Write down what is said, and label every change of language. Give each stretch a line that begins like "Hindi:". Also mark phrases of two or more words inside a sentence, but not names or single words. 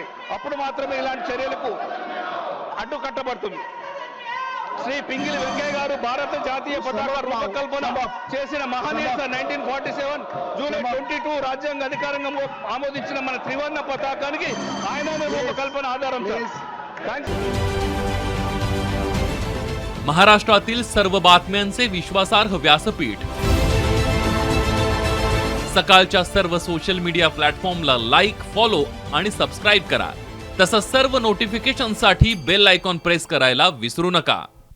Telugu: అప్పుడు మాత్రమే ఇలాంటి చర్యలకు అడ్డుకట్టబడుతుంది. శ్రీ పింగిలి వెంకయ్య గారు భారత జాతీయ పతాక రూపకల్పన చేసిన మహనీయుడు సార్. 1947 జూలై 22 రాజ్యాంగ అధికారంగా ఆమోదించిన మన త్రివర్ణ పతాకానికి ఆయననే రూపకల్పన ఆధారం సార్.
Marathi: महाराष्ट्रातील सर्व बातम्यांचे विश्वासार्ह व्यासपीठ. सकाळच्या सर्व
English: social media platformला like, follow
Marathi: आणि सबस्क्राईब करा. तसंच सर्व नोटिफिकेशनसाठी
English: bell icon press
Marathi: करायला विसरू नका.